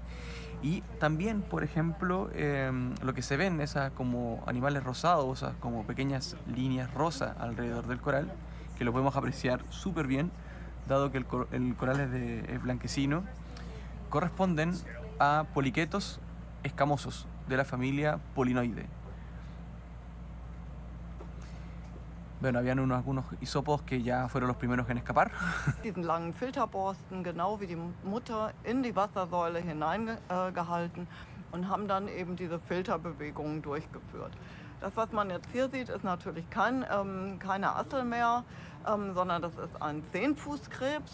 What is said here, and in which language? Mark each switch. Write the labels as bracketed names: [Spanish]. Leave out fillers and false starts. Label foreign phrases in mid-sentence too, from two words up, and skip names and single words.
[Spanish] Y también, por ejemplo, lo que se ven, esas como animales rosados, esas como pequeñas líneas rosas alrededor del coral, que lo podemos apreciar súper bien, dado que el coral es blanquecino, corresponden a poliquetos escamosos de la familia Polinoideae. Bueno, habían algunos isópodos que ya fueron los primeros en escapar. [German] Diesen langen Filterborsten, genau wie die Mutter, in die Wassersäule hineingehalten und haben dann eben diese Filterbewegungen durchgeführt. Das, was man jetzt hier sieht, ist natürlich keine Assel mehr, sondern das ist ein Zehnfußkrebs.